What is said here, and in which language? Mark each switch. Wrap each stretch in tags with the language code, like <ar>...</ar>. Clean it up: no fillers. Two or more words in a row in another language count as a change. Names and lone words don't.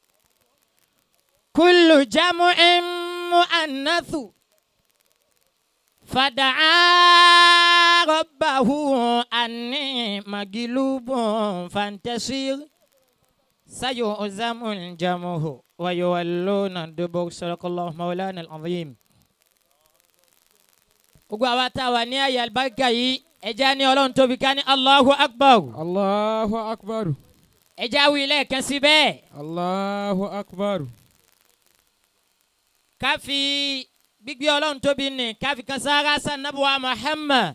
<ar>كل جمع مؤنث فدعا ربه أني مغلوب فانتصر سيهزم الجمع ويولون الدبر صدق الله مولانا العظيم.</ar> <yo>gbogbo àwa tá a wà ní àyè àlùbáríkà yìí ẹja ní ọlọ́run tóbi ká ní</yo> <ar>الله أكبر. الله أكبر.</ar> <yo>ẹja wí lẹ́ẹ̀kan sí bẹ́ẹ̀.</yo> <ar>الله أكبر.</ar> <yo>ká fi gbígbé ọlọ́run tóbi ní ká fi kan sára sanabuwa Muhammad.</yo>